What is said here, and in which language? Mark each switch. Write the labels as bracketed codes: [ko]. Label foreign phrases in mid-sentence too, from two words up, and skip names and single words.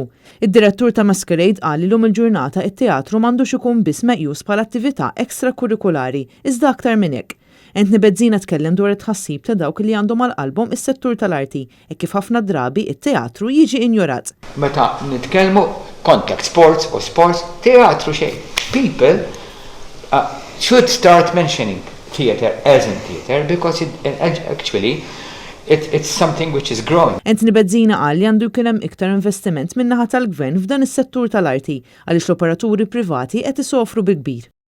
[mt] Id-direttur ta' Masquerade qal li lum il-ġurnata it-teatru m'għandux ikun biss meqjus bħala attività ekstrakurrikulari, iżda aktar minn hekk. Bezzina tkellem dwar it-tħassib ta' dawk li għandhom għal-qalbhom is-settur tal-arti e kif ħafna drabi it-teatru jiġi injorat. Meta nitkellmu [en] contact sports [mt] u sports, teatru xejn. [en] People should start mentioning theater as in theater because actually it's something which is growing. [mt] Bezzina qal li għandu jkun hemm iktar investiment min-naħa tal-gvern f'dan is-settur tal-arti għaliex l-operaturi privati qed isofru bi kbir.